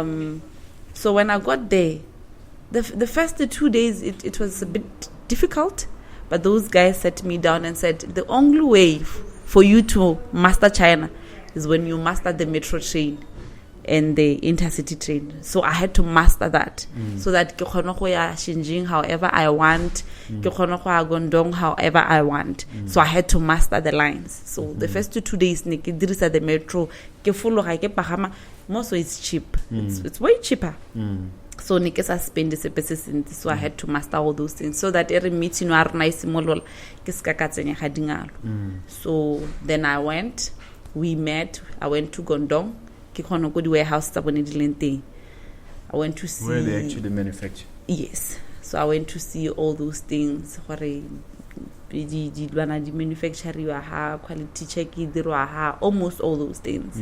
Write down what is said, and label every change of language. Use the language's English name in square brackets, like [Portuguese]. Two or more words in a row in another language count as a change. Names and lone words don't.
[English] So when I got there, the first 2 days, it was a bit difficult, but those guys sat me down and said, the only way for you to master China is when you master the metro train and the intercity train. So I had to master that, so that [Tswana] ke kgone go ya Xinjiang [English] however I want, [Tswana] ke kgone go ya Guangdong [English] however I want. So I had to master the lines. So the first 2 days [Tswana] ne ke dirisa [English] the metro, [Tswana] ke fologa ke pagama, [English] most it's cheap. It's way cheaper. So [Tswana] ne ke sa spend sepe se sentse, [English] so I had to master all those things so that every meeting [Tswana] wa rena isimolola ke ska ka tsenya ga dingalo. [English] So then we met, I went to Guangdong. Warehouse I went to see where they actually manufacture. Yes, so I went to see all those things. Where the manufacturer quality check almost all those things.